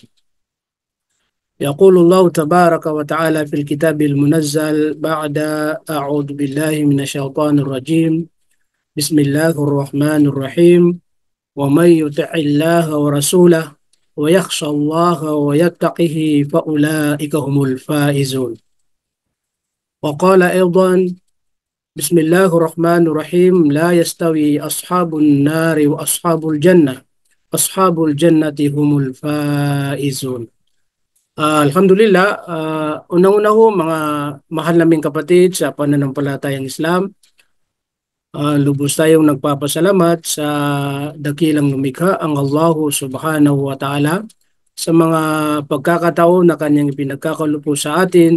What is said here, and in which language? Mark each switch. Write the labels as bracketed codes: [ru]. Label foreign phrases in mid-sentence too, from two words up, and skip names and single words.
[ar] يقول الله تبارك وتعالى في الكتاب المنزل بعد أعوذ بالله من الشيطان الرجيم بسم الله الرحمن الرحيم ومن يطع الله ورسوله ويخشى الله ويتقه فأولئك هم الفائزون. وقال أيضا بسم الله الرحمن الرحيم لا يستوي أصحاب النار وأصحاب الجنة أصحاب الجنة هم الفائزون. Alhamdulillah, [tl] unang-una ho mga mahal naming kapatid sa pananampalatayang Islam, lubos tayong nagpapasalamat sa dakilang lumikha ang Allah [ar] سبحانه وتعالى [tl] sa mga pagkakataon na kanyang pinagkakalupo sa atin.